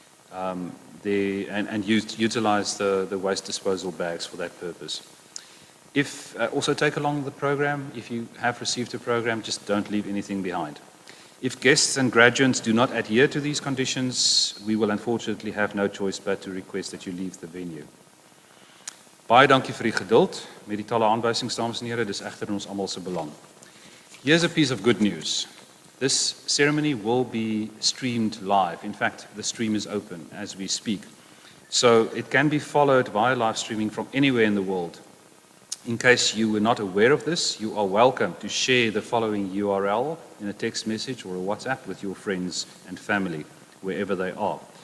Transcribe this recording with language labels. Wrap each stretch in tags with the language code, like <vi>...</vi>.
<en>And utilize the waste disposal bags for that purpose. Also take along the program. If you have received a program, just don't leave anything behind. If guests and graduates do not adhere to these conditions, we will unfortunately have no choice but to request that you leave the venue.</en> <af>Baie dankie vir die geduld met die talle aanwysings, dames en here, dis egter in ons almal se belang.</af> <en>Here's a piece of good news. This ceremony will be streamed live. In fact, the stream is open as we speak. So it can be followed via live streaming from anywhere in the world. In case you were not aware of this, you are welcome to share the following URL in a text message or a WhatsApp with your friends and family, wherever they are.</en>